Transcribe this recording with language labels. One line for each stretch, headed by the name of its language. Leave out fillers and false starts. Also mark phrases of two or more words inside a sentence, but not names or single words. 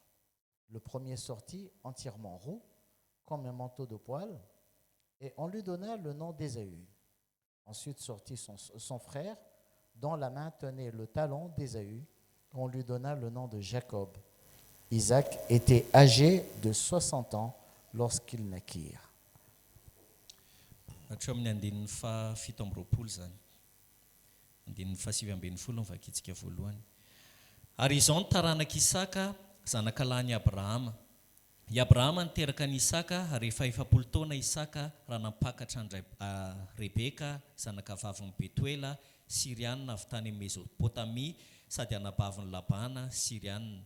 French: Le premier sortit entièrement roux, comme un manteau de poil, et on lui donna le nom d'Ésaü. Ensuite sortit son frère, dont la main tenait le talon d'Ésaü. On lui donna le nom de Jacob. Isaac était âgé de 60 ans lorsqu'ils naquirent.
Malagasy: Hatrio amin'ny andininy faha 7:20 zany. Andininy faha 7:20 ny vakitsika voalohany. Ary izao ny taranak'Isaka, zanaka lahy Abrahama. I Abrahama niteraka ny Isaka, rehefa 100 taona Isaka raha nampakatra ny Rebeka, zanaka vaviny Betuela, Sirianina avy tany Mesopotamia, sady anabaviny Labana, Sirianina.